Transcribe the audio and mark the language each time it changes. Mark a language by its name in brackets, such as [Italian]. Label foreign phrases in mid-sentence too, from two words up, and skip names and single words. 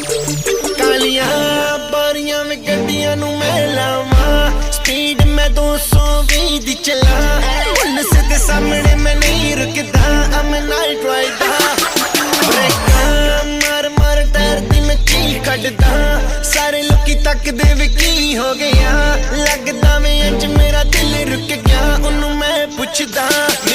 [Punjabi] ਕਾਲੀਆਂ ਬਾਰੀਆਂ ਮੇਂ ਗੱਡੀਆਂ ਨੂੰ ਮੈਂ ਲਾਵਾਂ, ਸਪੀਡ ਮੇਂ 220 ਦੀ ਚਲਾ, ਪੁਲਿਸ ਦੇ ਸਾਮ੍ਹਣੇ ਮੈਂ ਨਹੀਂ ਰੁਕਦਾ, [English] I'm a night rider। [Punjabi] ਬ੍ਰੇਕਾਂ ਮਾਰ ਮਾਰ ਟਾਇਰ ਦੀ ਮੈਂ ਚੀਕ ਕੱਢਦਾ, ਸਾਰੇ ਲੋਕੀ ਤੱਕਦੇ ਵੇ ਕੀ ਹੋ ਗਿਆ, ਲੱਗਦਾ ਵੇ ਇੰਜ ਮੇਰਾ ਦਿਲ ਰੁਕ ਗਿਆ, ਉਹਨੂੰ ਮੈਂ ਪੁੱਛਦਾ